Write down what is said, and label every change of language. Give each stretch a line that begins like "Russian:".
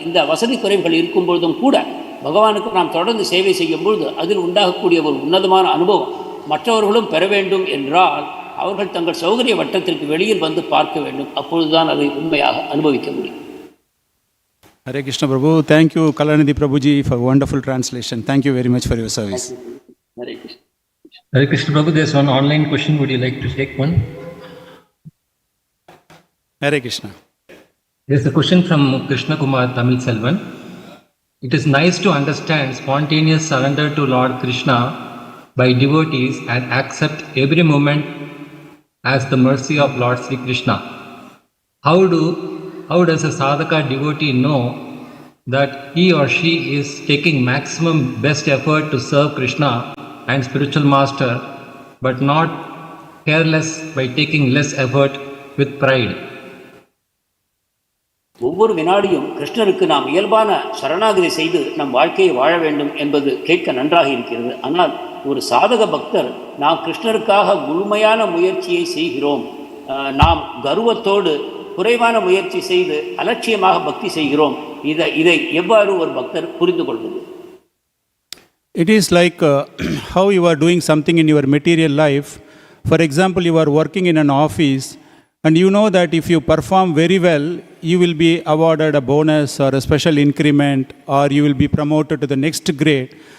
Tamil: இந்த வசதி குறைவுகள் இருக்கும் பொழுதும் கூட பகவானுக்கு நாம் தொடர்ந்து சேவை செய்யும் பொழுது அதில் உண்டாகக்கூடிய ஒரு உன்னதமான அனுபவம் மற்றவர்களும் பெற வேண்டும் என்றால் அவர்கள் தங்கள் சௌகரிய வட்டத்திற்கு வெளியில் வந்து பார்க்க வேண்டும். அப்பொழுதுதான் அதை உண்மையாக அனுபவிக்க முடியும்.
English: Hare Krishna Prabhu. Thank you Kalanidhi Prabhuji for wonderful translation. Thank you very much for your service. Hare Krishna. Hare Krishna Prabhu, there's one online question. Would you like to take one? Hare Krishna. There's a question from Krishna Kumar Tamil Selvan. It is nice to understand spontaneous surrender to Lord Krishna by devotees and accept every moment as the mercy of Lord Sri Krishna. How does a sadhaka devotee know that he or she is taking maximum best effort to serve Krishna and spiritual master, but not careless by taking less effort with pride?
Tamil: ஒவ்வொரு வினாடியும் கிருஷ்ணருக்கு நாம் இயல்பான சரணாகதி செய்து நம் வாழ்க்கையை வாழ வேண்டும் என்பது கேட்க நன்றாக இருக்கிறது. ஆனால் ஒரு சாதக பக்தர் நாம் கிருஷ்ணருக்காக முழுமையான முயற்சியை செய்கிறோம், நாம் கர்வத்தோடு குறைவான முயற்சி செய்து அலட்சியமாக பக்தி செய்கிறோம், இதை எவ்வாறு ஒரு பக்தர் புரிந்து கொள்வது?
English: It is like how you are doing something in your material life. For example, you are working in an office and you know that if you perform very well, you will be awarded a bonus or a special increment, or you will be promoted to the next grade.